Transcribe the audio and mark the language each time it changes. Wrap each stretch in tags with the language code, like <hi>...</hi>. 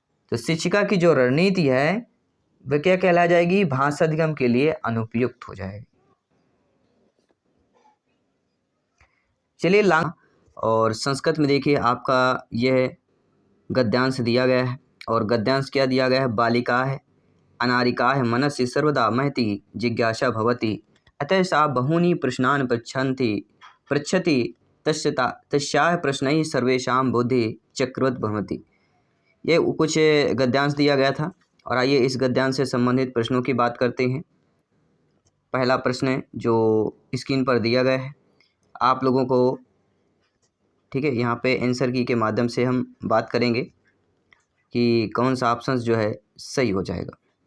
<hi>तो शिक्षिका की जो रणनीति है वह क्या कहला जाएगी? भाषा अधिगम के लिए अनुपयुक्त हो जाएगी। चलिए और संस्कृत में देखिए आपका यह गद्यांश दिया गया है, और गद्यांश क्या दिया गया है?</hi> <sa>बालिका है अनारिका है मनसि सर्वदा महति जिज्ञासा भवति अतः सा बहूनि प्रश्नान् पृच्छति तस्याः प्रश्नैः सर्वेषां बुद्धि चक्रवत् भवति।</sa> <hi>ये कुछ गद्यांश दिया गया था, और आइए इस गद्यांश से संबंधित प्रश्नों की बात करते हैं। पहला प्रश्न है जो स्क्रीन पर दिया गया है आप लोगों को, ठीक है, यहाँ पे आंसर की के माध्यम से हम बात करेंगे कि कौन सा ऑप्शन जो है सही हो जाएगा।</hi>